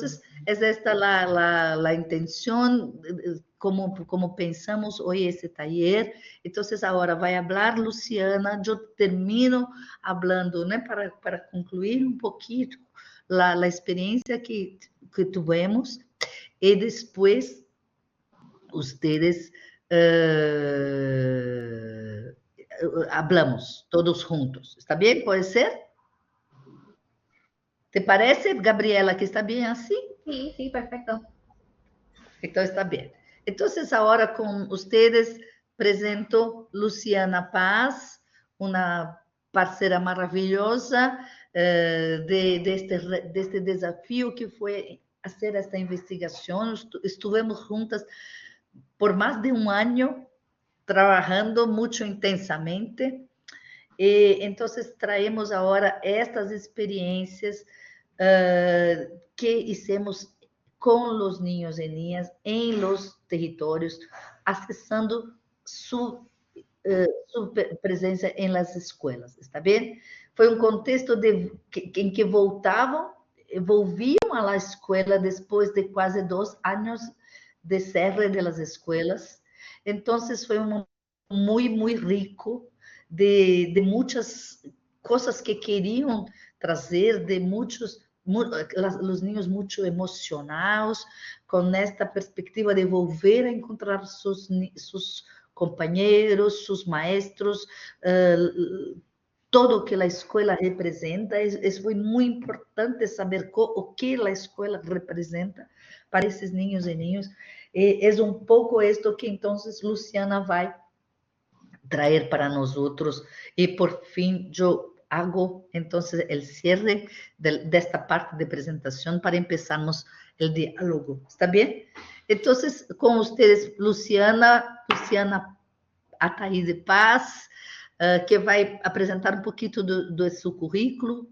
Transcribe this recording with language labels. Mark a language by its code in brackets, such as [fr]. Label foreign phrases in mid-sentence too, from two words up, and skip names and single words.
[pt] Então, essa é a intenção, como pensamos hoy esse taller. Então, agora vai falar Luciana, eu termino falando, né, para concluir um pouquinho a experiência que tivemos, e depois [es] ustedes hablamos [pt] todos juntos. [es] ¿Está bien? ¿Puede ser? ¿Te parece, Gabriela, que está bien así? Sí, sí, perfecto. [pt] Então, está bem. Então, agora com vocês, apresento Luciana Paz, uma parceira maravilhosa deste desafio que foi fazer esta investigação. Estivemos juntas por mais de um ano, trabalhando muito intensamente. E então, traemos agora estas experiências que hicimos com os [es] niños e niñas [pt] em [es] los territórios, [pt] acessando sua presença em [es] las escolas, [pt] está bem? Foi um contexto em que volviam à escola depois de quase 2 anos de [es] cierre de las escolas. [pt] Então, foi muito rico de muitas coisas que queriam trazer, de muitos os niños muito emocionados, com esta perspectiva de [es] volver a encontrar [pt] seus companheiros, seus maestros, todo o que a escola representa. Foi muito importante saber o que a escola representa para esses [es] niños e niñas. [pt] É um pouco isto que então Luciana vai traer para nós outros. E por fim, eu [es] hago entonces el cierre de esta parte de presentación para empezarnos el diálogo. ¿Está bien? Entonces, con ustedes, Luciana Ataíde Paz, que va a presentar un poquito de su currículo.